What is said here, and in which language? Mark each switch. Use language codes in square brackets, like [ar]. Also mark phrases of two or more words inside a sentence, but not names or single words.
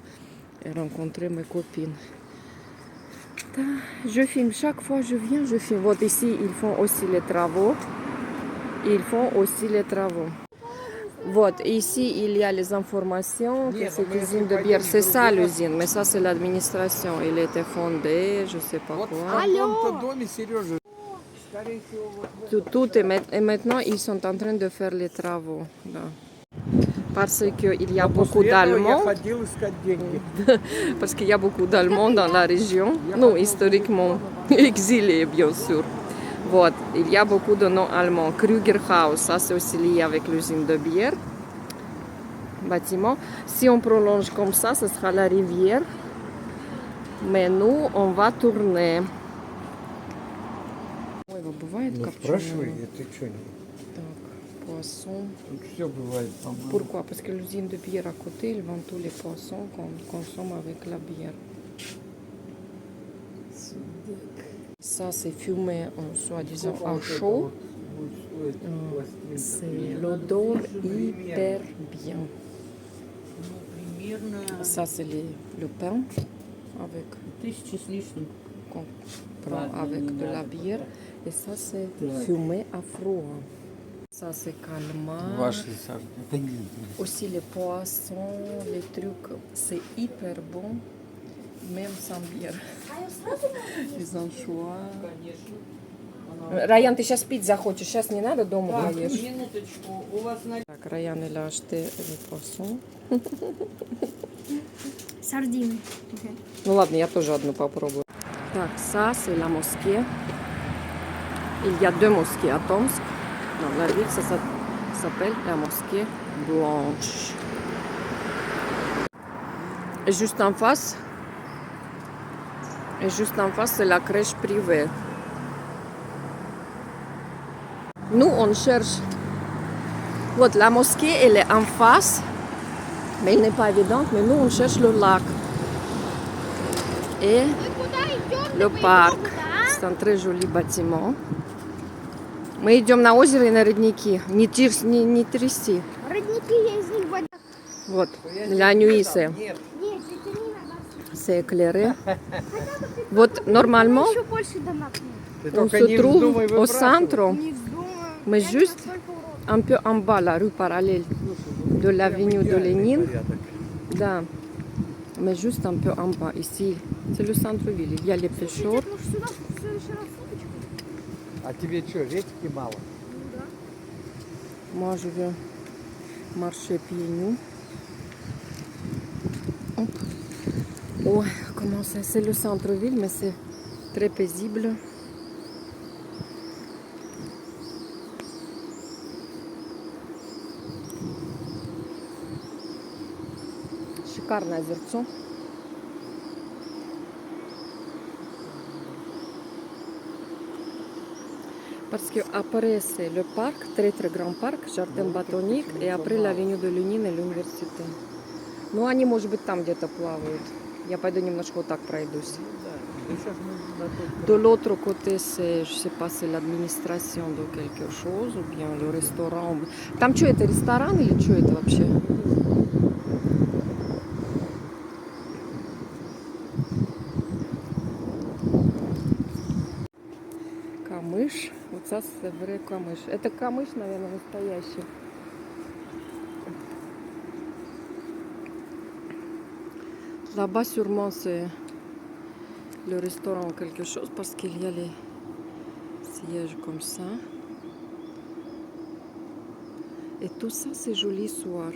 [fr] Et rencontrer mes copines. Je filme, chaque fois je viens, je filme. Вот ici, ils font aussi les travaux. Вот, ici, il y a les informations que cette usine de bière, c'est ça l'usine, mais ça c'est l'administration. Il était fondé, je sais pas [ru] Вот [fr] quoi. [ru] в каком-то доме, Сережа, скорее всего, вот в [fr] Tout et maintenant, ils sont en train de faire les travaux. Да. Parce qu'il y a beaucoup [ru] После этого я [fr] d'Allemands. [ru] ходил искать деньги. [fr] Parce qu'il y a beaucoup d'Allemands dans la région, non, historiquement exilés, bien sûr. [ru] Вот. [fr] Il y a beaucoup de noms allemands. Krügerhaus, ça c'est aussi lié avec l'usine de bière. Bâtiment. Si on prolonge comme ça, ce sera la rivière. Mais nous, on va tourner. [ru] Ой, бывает Ну, копченое? спрашивай, это что? Так, poissons. Тут все bывает, по-моему. [fr] Pourquoi? Parce que l'usine de bière à côté, ils vendent tous les poissons qu'on consomme avec la bière. Ça, c'est fumé, soi-disant, à chaud. C'est l'odeur hyper bien. Ça, c'est le pain avec, [ru] 1000 с лишним. [fr] qu'on prend avec de la bière. Et ça, c'est fumé à froid. Ça, c'est calmar. [ru] Ваши сардины. [fr] Aussi les poissons, les trucs, c'est hyper bon, même sans bière. Les anchois. [ru] Раян, ты сейчас пить захочешь, сейчас не надо, дома Так, поешь. минуточку. У вас на... Так, Раян, [fr] il a acheté les poissons. [ru] Сардины. Ну ладно, я тоже одну попробую. Так, [fr] ça, c'est la mosquée. Il y a deux mosquées à Tomsk. Dans la ville, ça s'appelle la mosquée Blanche. Et juste en face, c'est la crèche privée. Nous, on cherche. Вот, la mosquée, elle est en face, mais elle n'est pas évidente. Mais nous, on cherche le lac. Et [ru] Мы куда идем? [fr] le parc. C'est un très joli bâtiment. [ru] Мы идем на озеро и на родники. Не тряси. Родники, я из них вода. Вот, [fr] la nuit, c'est [ru] Нет, это не надо. [fr] éclairé. Вот, normalement, [ru] Еще больше домов нет. Ты [fr] on [ru] только [fr] se [ru] не [fr] trouve [ru] вздумай [fr] au [ru] выбрасывать. [fr] centre, [ru] Не вздумаю. [fr] mais [ru] Я [fr] juste [ru] настолько урод. [fr] un peu en bas, la rue parallèle de l'avenue de Lénine. Да, mais juste un peu en bas, ici. C'est le centre-ville. Il y a les pêcheurs. [ru] Дед, может, сюда в следующий раз удочку? А тебе что, редьки мало? Ну да. [fr] Moi, je vais marcher pieds nus. Hop. Ouais, comment c'est le centre-ville, mais c'est très paisible. [ru] Шикарное озерцо. [fr] Parce que après c'est le parc, très très grand parc, jardin botanique, et après l'avenue de Lénine et l'université. [ru] Ну, они, может быть, там где-то плавают. Я пойду немножко вот так пройдусь. Да сейчас мы на тот [fr] De l'autre côté, c'est, je sais pas, c'est l'administration de quelque chose, ou bien le restaurant. [ru] Там что, это ресторан или что это вообще? Камыш. [fr] Вот ça, c'est vrai камыш. [ru] Это камыш, наверное, настоящий. [fr] Là-bas, sûrement, c'est le restaurant ou quelque chose parce qu'il y a les sièges comme ça. Et tout ça, c'est joli soir.